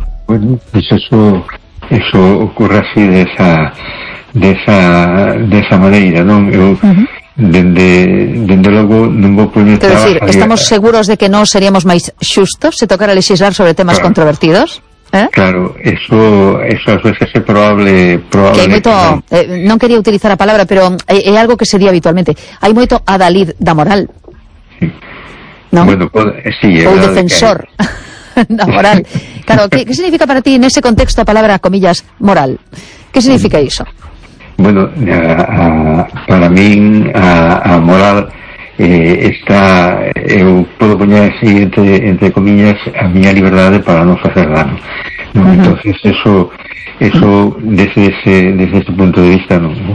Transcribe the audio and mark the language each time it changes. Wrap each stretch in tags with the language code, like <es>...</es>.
<gl>Bueno, pois pues eso ocorre así de esa maneira, non? Eu, dende logo, non vou poñer... Quero dicir, estamos seguros de que non seríamos máis xustos se tocara legislar sobre temas claro. controvertidos? Claro, eso ás veces é probable que hai moito, non quería utilizar a palabra, pero é algo que se di habitualmente. Hai moito adalid da moral. Sí. ¿No? Bueno, pues, sí, o defensor da moral. Claro, que significa para ti, en ese contexto, a palabra, comillas, moral? Que significa iso? Bueno, para min a moral está, eu podo poñer así entre comillas, a miña liberdade para non facer dano.</gl> <es>No, entonces eso desde ese punto de vista, ¿no?</es>